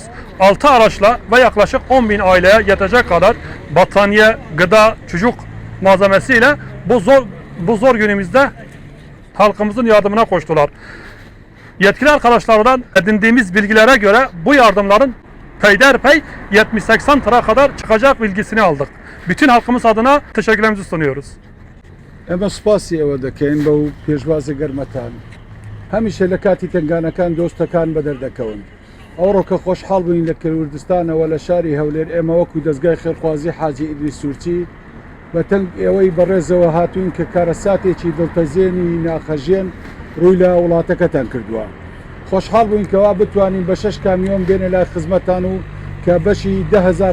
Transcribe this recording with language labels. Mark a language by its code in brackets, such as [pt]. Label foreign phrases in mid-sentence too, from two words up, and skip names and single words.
[tr] 6 araçla ve yaklaşık 10.000 aileye yetecek kadar battaniye, gıda, çocuk malzemesiyle bu zor günümüzde halkımızın yardımına koştular. Yetkili arkadaşlardan edindiğimiz bilgilere göre bu yardımların peyderpey 70-80 tıra kadar çıkacak bilgisini aldık. Bütün halkımız adına teşekkürlerimizi sunuyoruz. [ckb] ئەمە سوپاسی ئەوە دەکەین بەو پێشوازە گەرمەتان هەمیشە لە کاتی تنگانەکان دۆستەکان بەدەردەکەون ئەوڕۆکە خۆشحاڵ بووین لە کوردستانەوە لە شاری هەولێر ئێمە وەکو دەستگای خێرخوازی حاجی ئیدریس سورچی بە تەنگ ئێوەی بەڕێزەوە هاتوین کە کارەساتێکی دڵتەزێنی ناخەژێن ڕووی لە وڵاتەکەتان کردووە خۆشحاڵ بووین کەوا بتوانین بە 6 کامیۆن بێنە لای خزمەتان و کە بەشی 10,000